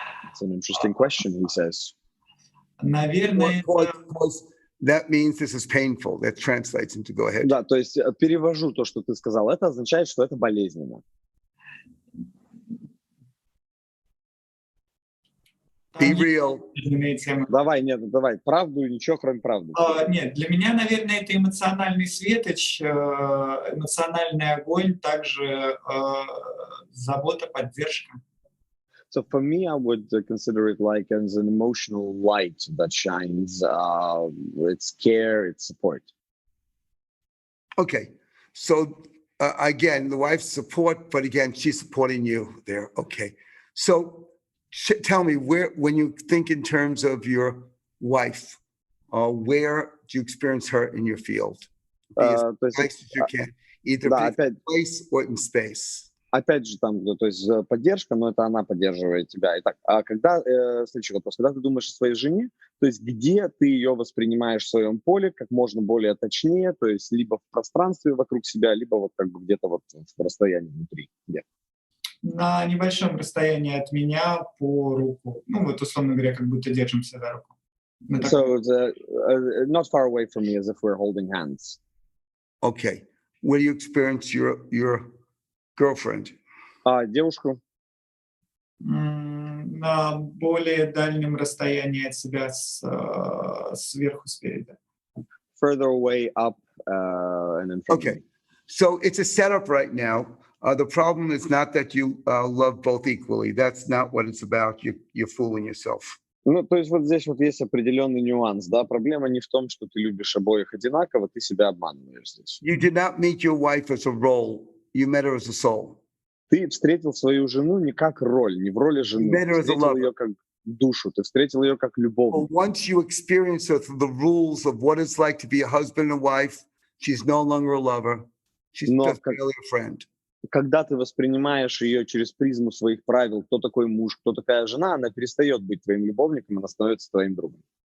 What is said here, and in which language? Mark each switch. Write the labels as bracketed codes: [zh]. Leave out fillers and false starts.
[en] It's an interesting question, he says. [ru] Наверное, [en] That means this is painful. That translates into go ahead. [ru] Да, то есть перевожу то, что ты сказал. Это означает, что это болезненно. [en] Be real. [ru] Давай. Правду и ничего, кроме правды. Нет, для меня, наверное, это эмоциональный светоч, эмоциональный огонь, также забота, поддержка. [en] So for me, I would consider it like as an emotional light that shines. It's care, it's support. Okay. So again, the wife's support, but again, she's supporting you there. Okay. So tell me, when you think in terms of your wife, where do you experience her in your field? Be as nice as you can, either in place or in space. [ru] Опять же, там, то есть поддержка, но это она поддерживает тебя. Итак, следующий вопрос. Когда ты думаешь о своей жене, то есть где ты ее воспринимаешь в своем поле, как можно более точнее, то есть либо в пространстве вокруг себя, либо вот как бы где-то вот в расстоянии внутри. Где? На небольшом расстоянии от меня по руку. Ну, вот, условно говоря, как будто держимся за руку. [en] So not far away from me as if we're holding hands. Okay. Where do you experience your girlfriend? [ru] Девушку? На более дальнем расстоянии от себя, сверху, спереди. [en] Further away up and in front of me. So it's a setup right now. The problem is not that you love both equally. That's not what it's about. You're fooling yourself. [ru] Ну, то есть вот здесь вот есть определенный нюанс, да. Проблема не в том, что ты любишь обоих одинаково, ты себя обманываешь здесь. [en] You did not meet your wife as a role. You met her as a soul. [ru] Ты встретил свою жену не как роль, не в роли жены. Ты встретил ее как душу, ты встретил ее как любовь. [en] Once you experience the rules of what it's like to be a husband and wife, she's no longer a lover. She's just barely a friend. [ru] Когда ты воспринимаешь ее через призму своих правил, кто такой муж, кто такая жена, она перестает быть твоим любовником, она становится твоим другом.